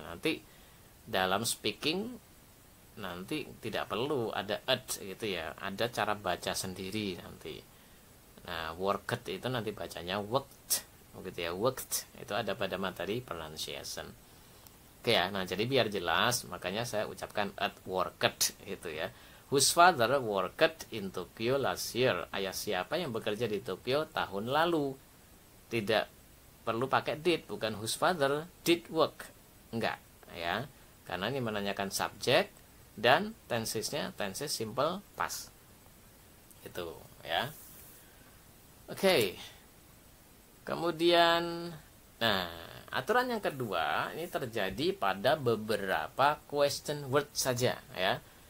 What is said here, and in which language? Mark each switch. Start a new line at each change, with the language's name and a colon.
Indonesian: Nanti dalam speaking nanti tidak perlu ada ed gitu ya, ada cara baca sendiri nanti. Nah, worked itu nanti bacanya worked begitu ya, worked itu ada pada materi pronunciation. Oke ya, nah jadi biar jelas makanya saya ucapkan at worked gitu ya.
English: Whose father worked in Tokyo last year?
Indonesian: Ayah siapa yang bekerja di Tokyo tahun lalu? Tidak perlu pakai did, bukan
English: whose father did work.
Indonesian: Enggak ya, karena ini menanyakan subjek dan tensesnya tenses simple past itu ya. Oke. Kemudian, nah, aturan yang kedua ini terjadi pada beberapa question word saja ya.